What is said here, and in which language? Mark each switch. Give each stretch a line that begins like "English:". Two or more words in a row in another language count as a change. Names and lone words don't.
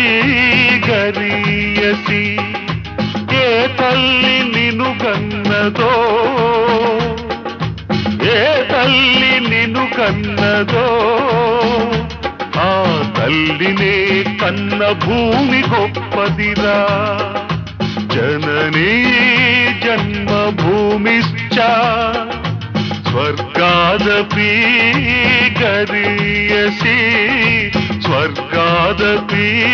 Telugu: गरीयसी ఏ తల్లి నిన్ను కన్నదో ఏ తల్లి నిన్ను కన్నదో ఆ తల్లినే కన్న భూమి గొప్పదిరా
Sanskrit: जननी जन्मभूमिश्च स्वर्गादपि गरीयसी स्वर्गादपि